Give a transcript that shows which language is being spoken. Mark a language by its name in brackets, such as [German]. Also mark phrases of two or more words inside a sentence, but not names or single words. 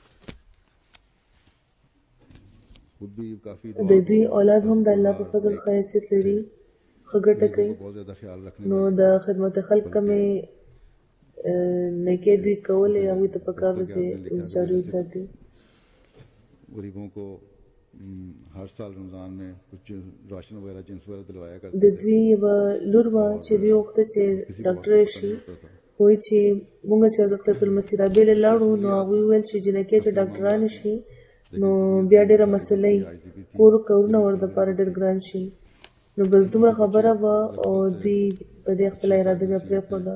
[Pashto] د دوی اولاد هم د الله په فضل ښه حیثیت لري ښه ګټه کوي. نو د خدمت خلق کمې نیکي دوی کولې هغوی ته پکار ده چې اوس جاري وساتي. [Urdu] غریبوں کو ہر سال رمضان میں کچھ راشن وغیرہ جنس وغیرہ دلوایا کرتے [Pashto] د دوی یوه لور وه چې دوی غوښته چې ډاکټره شي، وایي چې مونږ چې حضرت المسیح رابیلې لاړو نو هغوی وویل چې جنکۍ چې ډاکټرانې شي نو بیا ډېره مسله یي، کورونه ور دپاره ډېر ګران شي. نو بس دومره خبره وه او دوی په دې خپله اراده بیا پرېښوده.